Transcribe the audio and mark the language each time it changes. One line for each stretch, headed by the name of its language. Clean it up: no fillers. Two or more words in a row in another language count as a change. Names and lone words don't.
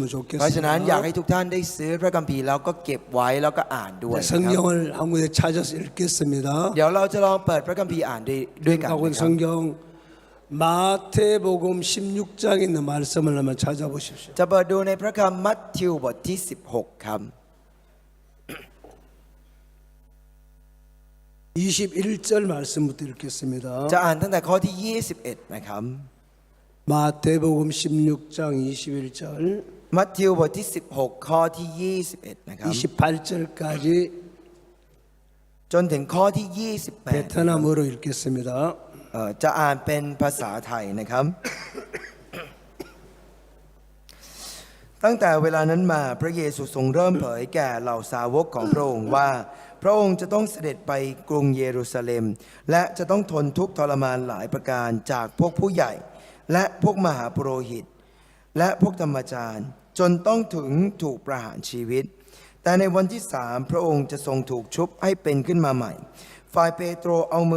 Thai: เพราะฉะนั้นอยากให้
Korean: 좋겠습니다
Thai: ทุกท่านได้ซื้อพระคัมภีร์แล้วก็เก็บไว้แล้วก็อ่านด้วยนะครับ
Korean: 성경을 한 군데 찾아서 읽겠습니다
Thai: เดี๋ยวเราจะลองเปิดพระคัมภีร์อ่านด้วยกัน
Korean: 하고
Thai: นะครับ
Korean: 성경 마태복음 16장에 있는 말씀을 한번 찾아보십시오
Thai: จะเปิดดูในพระคัมภีร์มัทธิวบทที่ 16 ครับ
Korean: 21절 말씀부터 읽겠습니다
Thai: จะอ่านตั้งแต่ข้อที่ 21 นะครับ
Korean: 마태복음 16장 21절
Thai: มัทธิวบทที่ 16 ข้อที่ 21 นะครับ
Korean: 28절까지
Thai: จนถึงข้อที่ 28
Korean: 베트남어로 읽겠습니다
Thai: จะอ่านเป็นภาษาไทยนะครับ ตั้งแต่เวลานั้นมาพระเยซูทรงเริ่มเผยแก่เหล่าสาวกของพระองค์ว่า พระองค์จะต้องเสด็จไปกรุงเยรูซาเล็ม และจะต้องทนทุกข์ทรมานหลายประการจากพวกผู้ใหญ่ และพวกมหาปุโรหิต และพวกธรรมจารย์จนต้องถึงถูกประหารชีวิต แต่ในวันที่3พระองค์จะทรงถูกชุบให้เป็นขึ้นมาใหม่ ฝ่ายเปโตรเอามือ